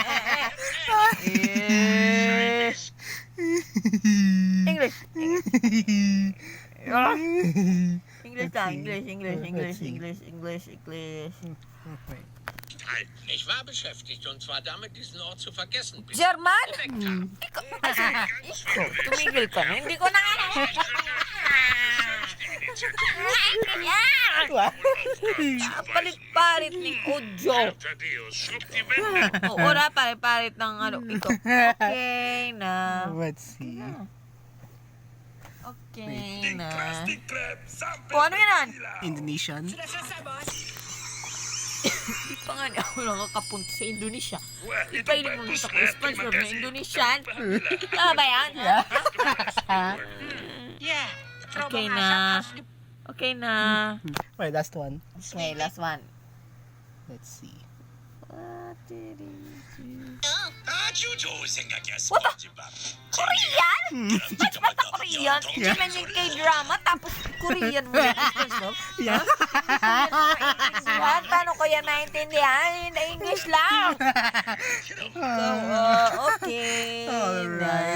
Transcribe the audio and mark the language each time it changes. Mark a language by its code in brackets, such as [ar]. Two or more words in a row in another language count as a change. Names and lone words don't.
[en] English. English. [de] Ich war beschäftigt und zwar damit, diesen Ort zu vergessen. Bis [en] German? [tl] Ikaw. Ikaw, tumigil ka na. Hindi ko na nga palit-palit ng audio. [de] Thaddeus, schrubb die Wände. [tl] Oo na, palit-palit ng ano. Ito. Okay na. [en] Let's see. [tl] Okay na. [de] Plastikkrab, [tl] O, ano yan? [en] Indonesian. [tl] Hindi pa nga niya ako nakakapunta sa Indonesia. Ipainin mo gusto ko SpongeBob na Indonesian. Tama ba yan? [de] Ja, [tl] Okay na. Okay na. [en] Alright, last one. Okay, last one. Let's see. What did he do? [ko] 아주 좋은 생각이야, [en] What the? [ko] 스펀지밥. [en] Korean? [tl] Ba't ba't na Korean? Hindi man yung K-drama, tapos Korean mo yung SpongeBob? [en] Yeah. [tl] Maintindihan? Paano ko yan naintindihan? English lang. Okay. [en] Alright.